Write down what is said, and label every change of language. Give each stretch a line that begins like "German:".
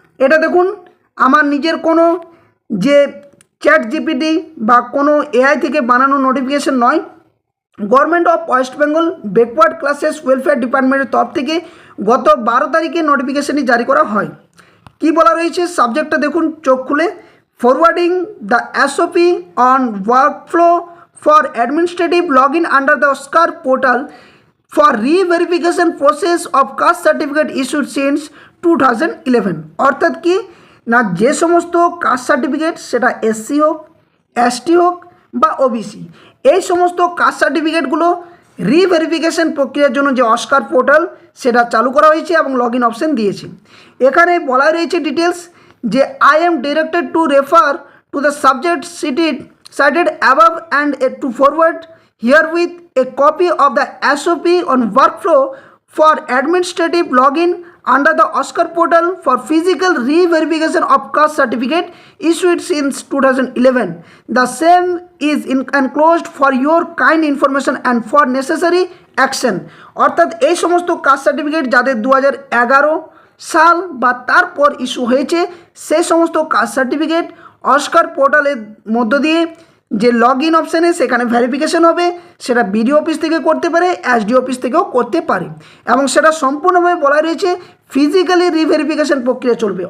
Bangla: এটা দেখুন, আমার নিজের কোনো যে চ্যাট জিপিটি বা কোনো এআই থেকে বানানো নোটিফিকেশান নয়, government of West Bengal backward classes welfare ডিপার্টমেন্টের তরফ থেকে গত 12 তারিখে নোটিফিকেশানটি জারি করা হয়। কি বলা রয়েছে সাবজেক্টটা দেখুন চোখ খুলে।
English: Forwarding the SOP on workflow for administrative login under the OSCAR portal for re-verification process of caste certificate issued since 2011।
Bangla: অর্থাৎ কি না, যে সমস্ত কাস্ট সার্টিফিকেট সেটা এসসি হোক, এসটি হোক বা ওবিসি, এই সমস্ত কাস্ট সার্টিফিকেটগুলো রিভেরিফিকেশন প্রক্রিয়ার জন্য যে অস্কার পোর্টাল সেটা চালু করা হয়েছে এবং লগ ইন অপশান দিয়েছে। এখানে বলা রয়েছে ডিটেলস যে
English: I am directed to refer to the subject cited above and to forward herewith a copy of the SOP on workflow for administrative login under the OSCAR portal for physical re-verification of caste certificate issued since 2011. The same is enclosed for your kind information and for necessary action।
Bangla: অর্থাৎ এই সমস্ত caste certificate যাদের 2011 সাল বা তারপর issue হয়েছে সেই সমস্ত কাস্ট সার্টিফিকেট অস্কার পোর্টালের মধ্য দিয়ে যে লগ ইন অপশানে সেখানে ভেরিফিকেশন হবে, সেটা বিডিও অফিস থেকে করতে পারে, এসডি অফিস থেকেও করতে পারে, এবং সেটা সম্পূর্ণভাবে বলা রয়েছে ফিজিক্যালি রিভেরিফিকেশন প্রক্রিয়া চলবে।